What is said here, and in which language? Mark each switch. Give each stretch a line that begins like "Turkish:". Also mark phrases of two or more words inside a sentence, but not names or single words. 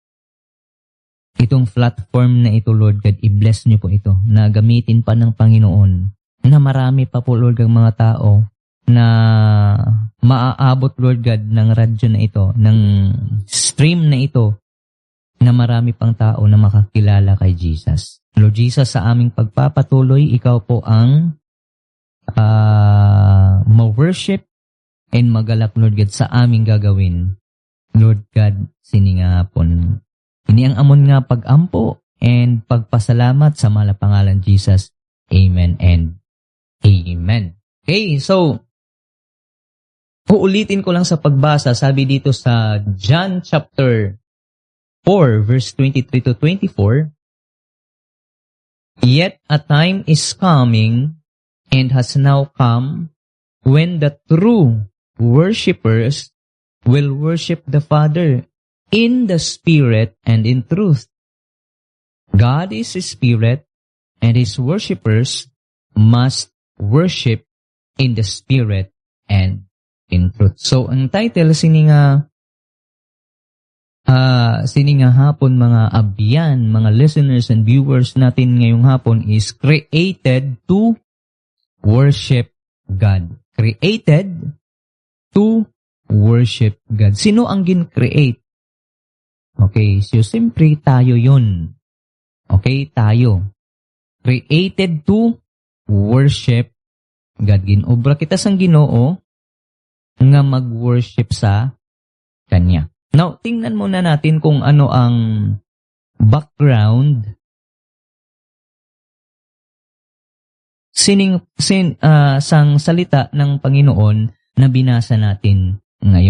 Filipino: Itong platform na ito, Lord God, i-bless niyo po ito na gamitin pa ng Panginoon na marami pa po, Lord God, mga tao na maaabot, Lord God, ng radyo na ito, ng stream na ito, na marami pang tao na makakilala kay Jesus. Lord Jesus, sa aming pagpapatuloy, ikaw po ang ma-worship and magalak, Lord God, sa aming gagawin. Lord God,
Hiligaynon: siningapon. Ini ang amon nga pag-ampo and pagpasalamat sa mahal na pangalan Jesus.
Filipino: Amen and Amen. Okay, so uulitin ko lang sa pagbasa, sabi dito sa John chapter 4 verse 23 to 24,
English: "Yet a time is coming and has now come when the true worshipers will worship the Father in the Spirit and in truth. God is a Spirit, and His worshipers must worship in the Spirit and in truth."
Filipino: So, ang title, sininga hapon, mga abyan, mga
English: listeners and viewers
Filipino: natin ngayong hapon,
English: is Created to Worship God. Created to worship God.
Filipino: Sino ang gin-create? Okay, so siyempre tayo yun. Okay, tayo.
English: Created to worship God.
Hiligaynon: Ginobra kita sang Ginoo nga mag-worship sa Kanya.
Filipino: Now, tingnan muna natin kung ano ang background sang salita ng Panginoon na binasa natin ngayon.